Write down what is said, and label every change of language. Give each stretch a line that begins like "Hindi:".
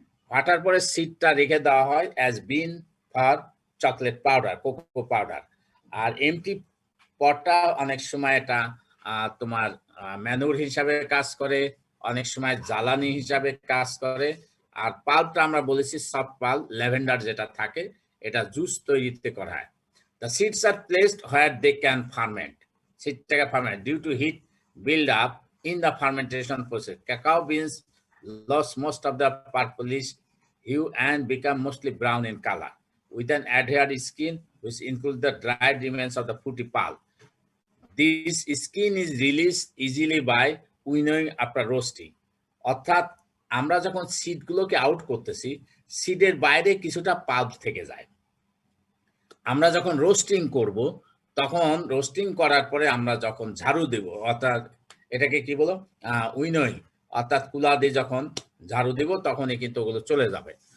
Bangla: ফাটার পরে সিডটা রেখে দেওয়া হয়
English: as bean for chocolate powder,
Bangla: cocoa powder. আর MT পটটা অনেক সময় এটা তোমার ম্যানুর হিসাবে কাজ করে, অনেক সময় জ্বালানি হিসাবে কাজ করে। আর পাল্পটা আমরা বলেছি সফট পাল্প, ল্যাভেন্ডার যেটা থাকে, এটা জুস তৈরিতে করা হয়।
English: The seeds are placed where they can ferment. Seed থেকে ferment due to heat build up in the fermentation process. Cacao beans lost most of the purplish hue and become mostly brown in color, with an adhered skin which includes the dried remains of the fruity pulp. This skin is released easily by winnowing after roasting.
Bangla: অর্থাৎ আমরা যখন সিডগুলোকে out করতেছি, সিডের বাইরে কিছুটা pulp থেকে যায়। আমরা যখন রোস্টিং করব, তখন রোস্টিং করার পরে আমরা যখন ঝাড়ু দেব, অর্থাৎ এটাকে কি বলো, উইনোইং, অর্থাৎ কুলা দিয়ে যখন ঝাড়ু দেব তখনই কিন্তু ওগুলো চলে যাবে।